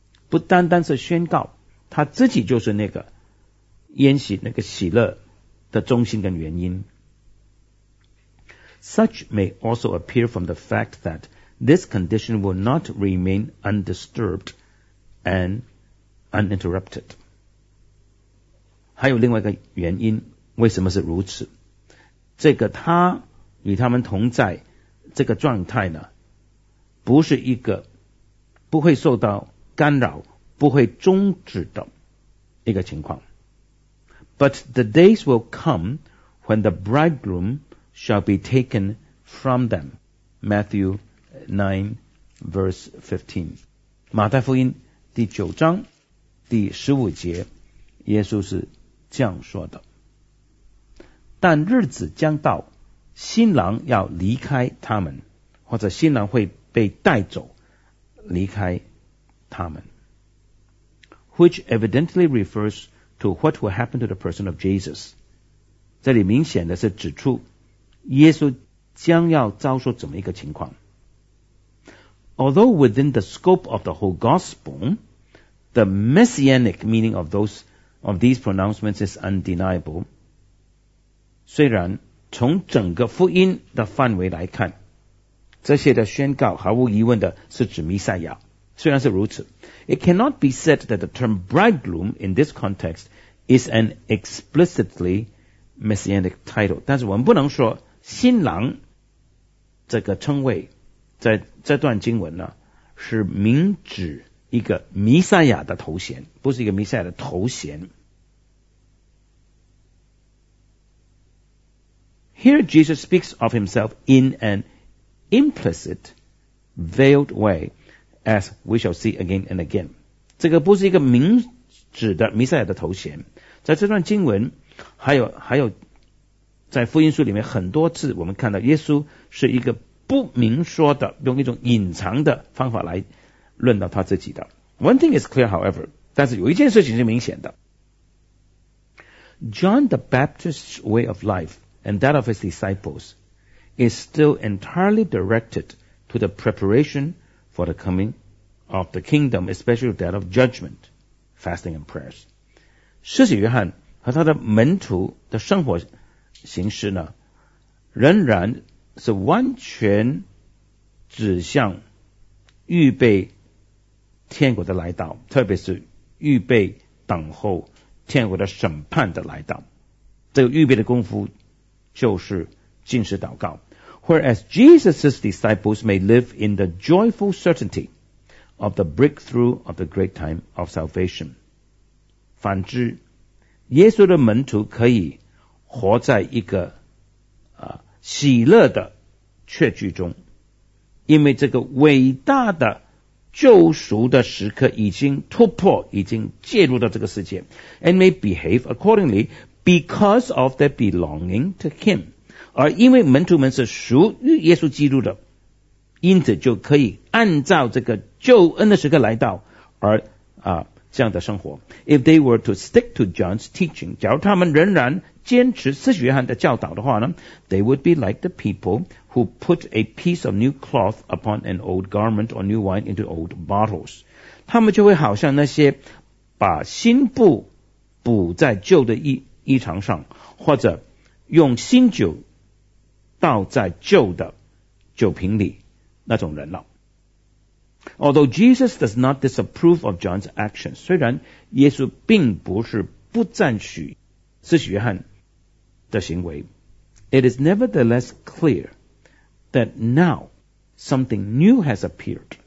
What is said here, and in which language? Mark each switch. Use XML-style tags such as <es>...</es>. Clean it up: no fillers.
<zh>不单单是宣告，他自己就是那个烟喜那个喜乐的中心跟原因。</zh> <en>Such may also appear from the fact that this condition will not remain undisturbed and uninterrupted.</en> <zh>还有另外一个原因，为什么是如此？这个他与他们同在这个状态呢，不是一个不会受到干扰、不会终止的一个情况。</zh> <en>But the days will come when the bridegroom shall be taken from them. Matthew 9 verse 15.</en> <zh>马太福音第九章第十五节，耶稣是这样说的。但日子将到，新郎要离开他们，或者新郎会被带走，离开他们。</zh> <en>Which evidently refers to what will happen to the person of Jesus.</en> <zh>这里明显的是指出耶稣将要遭受怎么一个情况。</zh> <en>Although within the scope of the whole gospel, the messianic meaning of these pronouncements is undeniable.</en> <zh>虽然从整个福音的范围来看，这些的宣告毫无疑问的是指弥赛亚。虽然是如此</zh> <en>，It cannot be said that the term bridegroom in this context is an explicitly messianic title。</en> <zh>但是我们不能说新郎这个称谓在这段经文呢是明指一个弥赛亚的头衔，不是一个弥赛亚的头衔。</zh> <en>Here Jesus speaks of himself in an implicit, veiled way, as we shall see again and again.</en> <zh>这个不是一个明指的弥赛亚的头衔。在这段经文，还有在福音书里面很多次，我们看到耶稣是一个不明说的，用一种隐藏的方法来论到他自己的。</zh> <en>One thing is clear, however,</en> <zh>但是有一件事情是明显的。</zh> <en>John the Baptist's way of life,and that of his disciples, is still entirely directed to the preparation for the coming of the kingdom, especially that of judgment, fasting and prayers.</en> <zh>施洗约翰和他的门徒的生活形式呢，仍然是完全指向预备天国的来到，特别是预备等候天国的审判的来到。这个预备的功夫就是禁食祷告。</zh> <en>Whereas Jesus' disciples may live in the joyful certainty of the breakthrough of the great time of salvation.</en> <zh>反之，耶稣的门徒可以活在一个喜乐的确据中，因为这个伟大的救赎的时刻已经突破，已经介入到这个世界。</zh> <en>And may behave accordingly,Because of their belonging to him.</en> <zh>而因为门徒们是属于耶稣基督的，因此就可以按照这个救恩的时刻来到，而这样的生活。</zh> <en>If they were to stick to John's teaching,</en> <zh>假如他们仍然坚持施洗约翰的教导的话呢，</zh> <en>they would be like the people who put a piece of new cloth upon an old garment or new wine into old bottles.</en> <zh>他们就会好像那些把新布补在旧的衣裳上，或者用新酒倒在旧的酒瓶里那种人了。</zh> <en>Although Jesus does not disapprove of John's actions,</en> <zh>虽然耶稣并不是不赞许施洗约翰的行为，</zh> <en>it is nevertheless clear that now something new has appeared.</en>